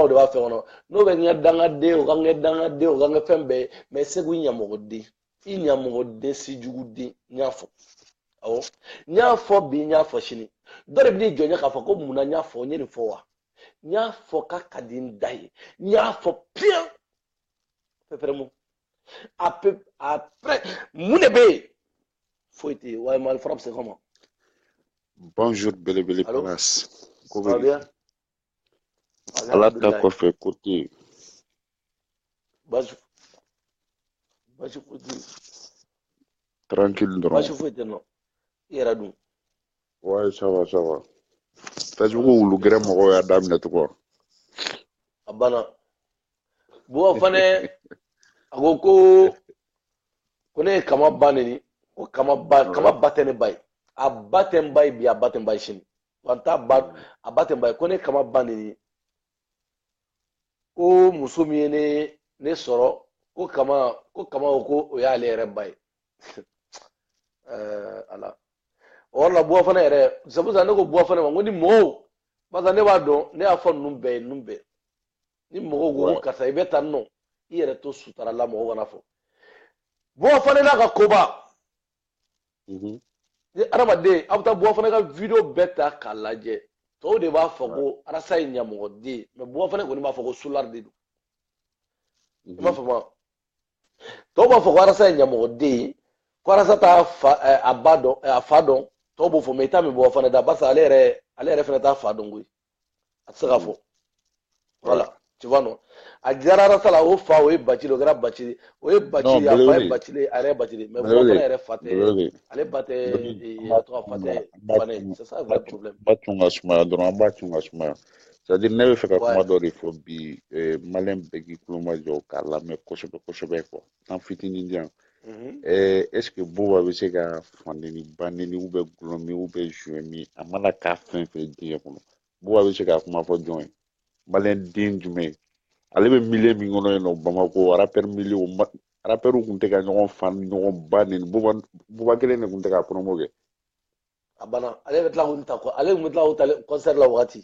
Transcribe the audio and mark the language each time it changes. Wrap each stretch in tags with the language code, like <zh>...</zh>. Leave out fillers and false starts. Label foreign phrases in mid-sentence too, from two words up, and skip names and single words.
<bm>de b'a fɛ kɔnɔ n'o bɛ ŋɛ dangaden o ka ŋɛ dangaden o ka ŋɛ fɛn bɛɛ ye mais Seku i ɲamɔgɔden i ɲamɔgɔden sijuguden n y'a fɔ awɔ n y'a fɔ bi n y'a fɔ sini dɔ de bɛ n'i jɔ n ɲɛ k'a fɔ ko munna n y'a fɔ n ye nin fɔ wa n y'a fɔ k'a ka di n da ye n y'a fɔ bien pɛpɛrɛmu après mun de bɛ yen foyi tɛ yen wa Mali fara bɛ se kɔma.</bm> <fr>Bonjour Belebele Palace. Ça va bien?</fr> <bm>Allah ta kɔfɛ ko tɛ yen. Basi foyi tɛ yen. Tranquille dɔrɔn. Basi foyi tɛ yen nɔ. I yɛrɛ dun?</bm> <fr>Ouais, ça va, ça va.</fr> <bm>Facebook wulu gɛrɛ mɔgɔw y'a daminɛ tugun. A banna. Buwa fana a ko ne ye kama ba neni ko kama ba tɛ ne ba ye. A ba tɛ n ba ye bi a ba tɛ n ba ye sini wa n t'a ba a ba tɛ n ba ye ko ne kama ba neni ko muso min ye ne sɔrɔ ko kama ko o y'ale yɛrɛ ba ye ala o yɔrɔ la Buwa fana yɛrɛ</bm> <fr>c'est pour ça</fr> <bm>ne ko Buwa fana ma ko ni mɔgɔw</bm> <fr>parce que</fr> <bm>ne b'a dɔn ne y'a fɔ ninnu bɛɛ ye ninnu bɛɛ ni mɔgɔw ko karisa i bɛ taa nɔ i yɛrɛ to sutura la mɔgɔw kana fɔ Buwa fana n'a ka koba ni adamaden a bɛ taa Buwa fana ka video bɛɛ ta k'a lajɛ tɔw de b'a fɔ ko Arasa ye ɲamɔgɔden mais Buwa fana kɔni b'a fɔ ko Sulari de don i m'a faamu tɔw b'a fɔ ko Arasa ye ɲamɔgɔden ko Arasa t'a a fa dɔn tɔw b'o fɔ mais i t'a min Buwa fana da</bm> <fr>parce que</fr> <bm>ale yɛrɛ fana t'a fa dɔn koyi a tɛ se ka fɔ</bm> <fr>voilà tu vois non</fr> <bm>a diyara Arasa la o fa o ye Bacili o kɛra Bacili o ye Bacili a fa ye Bacili a yɛrɛ ye Bacili mais Buwa fana yɛrɛ fa tɛ ale ba tɛ a tɔgɔ fa tɛ Fane</bm> <fr>c'est ça le vrai problème.</fr> <bm>An b'a tun ka sumaya dɔrɔn an b'a tun ka sumaya</bm> <fr>c'est à dire</fr> <bm>ne bɛ fɛ ka kuma dɔ de fɔ bi maliyɛn bɛɛ k'i tulo majɔ k'a lamɛn kosɛbɛ kosɛbɛ quoi tan fitinin di yan</bm> <fr>est ce que</fr> <bm>Buwa bɛ se ka fandeni baneni</bm> <fr>ou bien</fr> <bm>gulɔmi</bm> <fr>ou bien jouer</fr> <bm>min a mana k'a fɛn fɛn diɲɛ kɔnɔ Buwa bɛ se ka kuma fɔ jɔn ye maliyɛn den jumɛn ale bɛ milieu min kɔnɔ yen nɔ Bamako</bm> <fr>rappeur milieu rappeurs</fr> <bm>tun tɛ ka ɲɔgɔn fan ɲɔgɔn ba neni Buwa kelen de tun tɛ ka promo kɛ a banna ale bɛ tila k'o ta kɔ ale tun bɛ tila k'o ta concert la wagati</bm>